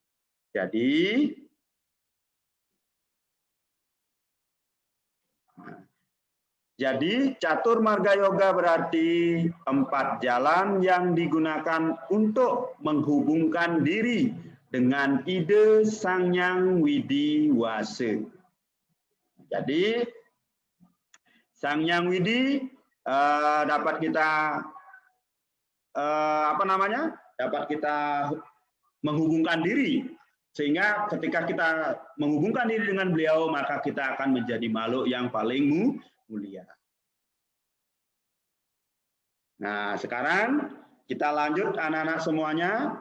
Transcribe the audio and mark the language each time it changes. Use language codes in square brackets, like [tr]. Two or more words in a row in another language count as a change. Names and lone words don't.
[id] Jadi catur marga yoga berarti 4 jalan yang digunakan untuk menghubungkan diri dengan ide Sang Hyang Widi Wasa. Jadi Sang Hyang Widi dapat kita dapat kita menghubungkan diri, sehingga ketika kita menghubungkan diri dengan beliau maka kita akan menjadi makhluk yang paling mulia. Nah, sekarang kita lanjut anak-anak semuanya.